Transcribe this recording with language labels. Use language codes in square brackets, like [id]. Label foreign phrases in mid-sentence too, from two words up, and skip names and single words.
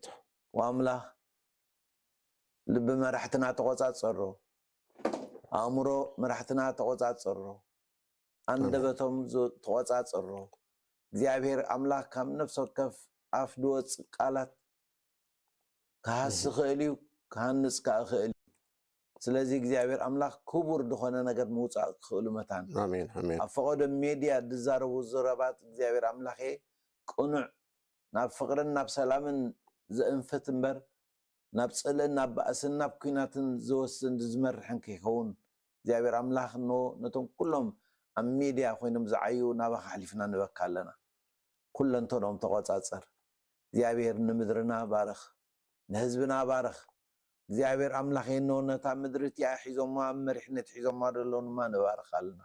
[ti] ወኣምላኽ ልቢ መራሕትና ተቆጻጸሮ ኣእምሮ መራሕትና ተቆጻጸሮ አንደበቶም ተቆጻጸሮ እግዚአብሔር ኣምላኽ ካብ ነፍስ ወከፍ ኣፍ ድወፅ ቃላት ካሃስ ክእል እዩ ካሃንጽ ክእል [am] ስለዚህ እግዚአብሔር አምላክ ክቡር እንደሆነ ነገር [ti] መውጻእ ክእሉ መታን አሜን አሜን አፈቀደ ሚዲያ ድዛረቡ ዝረባት እግዚአብሔር አምላክ ቁኑዕ ናብ ፍቅርን ናብ ሰላምን ዘእንፈት እንበር ናብ ጽልን ናብ ባእስን ናብ ኩናትን ዝወስን ዝመርሕን ከይኸውን እግዚአብሔር አምላክ ነቶም ኩሎም ኣብ ሚዲያ ኮይኖም ዝዓዩ ናባኻ ሓሊፍና ንበካ ኣለና ኩለንተኦም ተቆጻጸር እግዚአብሔር ንምድርና ባረኽ ንህዝብና ባረኽ እግዚአብሔር አምላክ ነታ ምድርት ያሒዞማ መሪሕነት ሒዞማ ደሎንማ ንባረኽ ኣለና